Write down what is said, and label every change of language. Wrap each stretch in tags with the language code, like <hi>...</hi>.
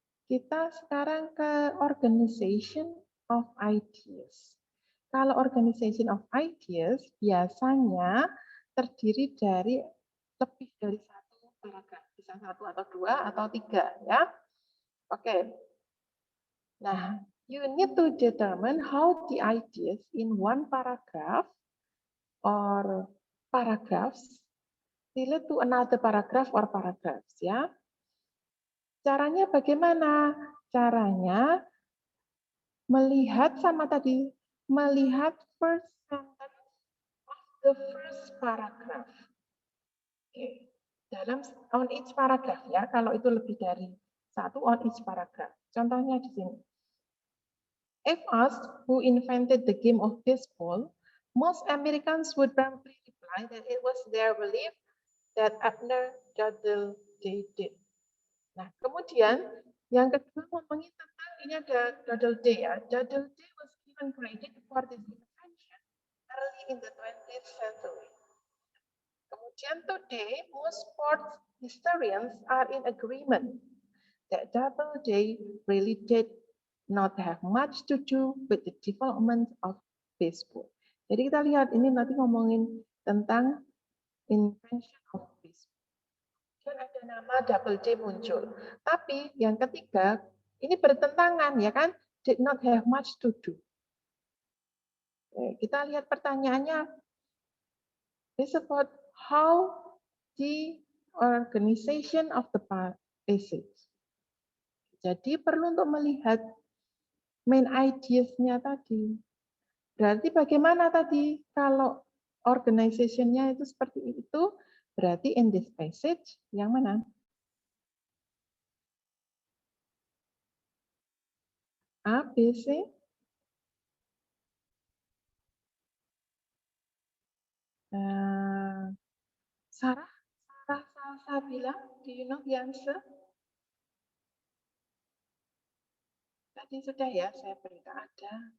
<id>Kita sekarang ke organization of ideas. Kalau organization of ideas biasanya terdiri dari lebih dari satu paragraf, bisa satu atau dua atau tiga, ya. Oke.</id> <en>Nah, you need to determine how the ideas in one paragraph or paragraphs relate to another paragraph or paragraphs, ya.</en> <id>Caranya bagaimana? Caranya melihat sama tadi, melihat</id> <en>first sentence of the first paragraph.</en> <id>Oke. Dalam</id> <en>on each paragraph</en> <id>ya, kalau itu lebih dari satu on each paragraph. Contohnya di sini.</id> <en>If asked who invented the game of baseball, most Americans would promptly reply that it was their belief that Abner Doubleday did.</en> <id>Nah, kemudian yang kedua ngomongin tentang ini ada Doubleday ya.</id> <en>Doubleday was given credit for this invention early in the 20th century.</en> <id>Kemudian</id> <en>today, most sports historians are in agreement that Doubleday really did not have much to do with the development of baseball.</en> <id>Jadi kita lihat ini nanti ngomongin tentang</id> <en>invention of baseball.</en> <id>Dan ada nama Doubleday muncul. Tapi yang ketiga, ini bertentangan ya kan,</id> <en>did not have much to do.</en> <id>Kita lihat pertanyaannya.</id> <en>It's about how the organization of the passage.</en> <id>Jadi perlu untuk melihat main ideas-nya tadi. Berarti bagaimana tadi kalau organization-nya itu seperti itu, berarti</id> <en>in this passage</en> <id>yang mana? A, B, C.</id> <en>Sarah Salsabila, do you know the answer?</en> <id>Tadi sudah ya, saya beritahu ada.</id>